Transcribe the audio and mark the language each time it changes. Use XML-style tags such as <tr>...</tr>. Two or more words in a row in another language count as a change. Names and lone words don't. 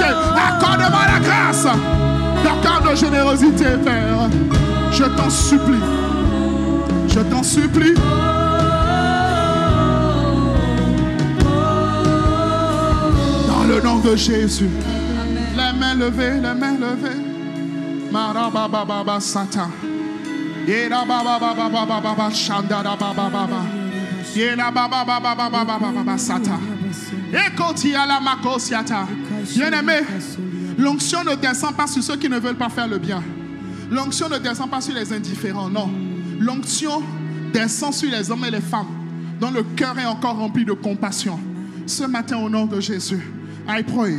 <fr>Accorde-moi la grâce d'un cœur de générosité, Père. Je t'en supplie. Je t'en supplie. Dans le nom de Jésus. Les mains levées, les mains levées. Marabababa Satan. Yera baba baba baba baba shandara baba baba. Yera baba baba baba baba Satan. Ekoti ala makosiata. Bien-aimé, l'onction ne descend pas sur ceux qui ne veulent pas faire le bien. L'onction ne descend pas sur les indifférents, non. L'onction descend sur les hommes et les femmes dont le cœur est encore rempli de compassion. Ce matin, au nom de Jésus,</fr> <en>I pray.</en>